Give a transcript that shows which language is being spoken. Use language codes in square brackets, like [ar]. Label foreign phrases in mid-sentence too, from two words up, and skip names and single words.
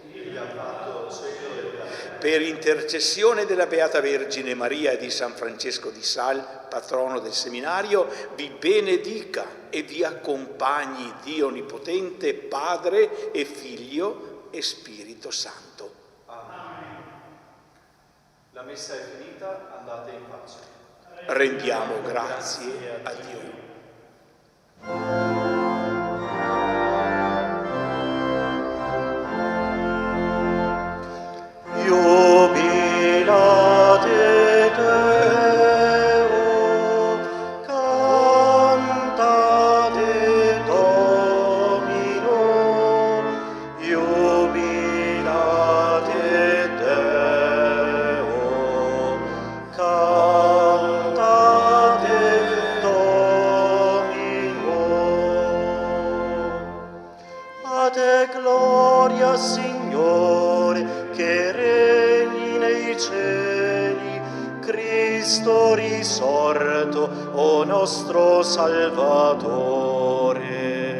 [it] Per intercessione della Beata Vergine Maria e di San Francesco di Sales, patrono del seminario, vi benedica e vi accompagni Dio Onnipotente, Padre e Figlio e Spirito Santo. Amen. La messa è finita, andate in pace. Rendiamo grazie a Dio. [la] Jubilate Deo, cantate Domino, jubilate Deo, cantate Domino. [it] A te gloria, Signore, che regni nei cieli, Cristo risorto, o nostro Salvatore.